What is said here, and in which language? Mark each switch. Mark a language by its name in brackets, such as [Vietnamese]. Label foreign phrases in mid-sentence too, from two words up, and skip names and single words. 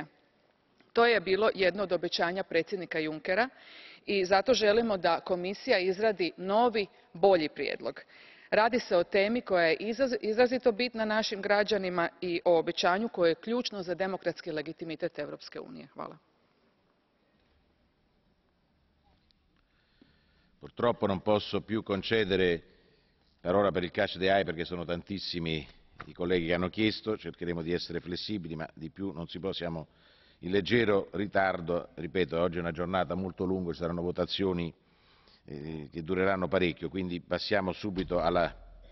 [Croatian] To je bilo jedno od obećanja predsjednika Junckera i zato želimo da Komisija izradi novi, bolji prijedlog. Radi se o temi koja je izrazito bitna našim građanima i o obećanju koje je ključno za demokratski legitimitet Europske unije. Hvala. [Italian] Purtroppo non posso più concedere parola per il [English] catch the eye [Italian] perché sono tantissimi i colleghi che hanno chiesto, cercheremo di essere flessibili, ma di più non si può, siamo in leggero ritardo, ripeto, oggi è una giornata molto lunga, ci saranno votazioni che dureranno parecchio, quindi passiamo subito alla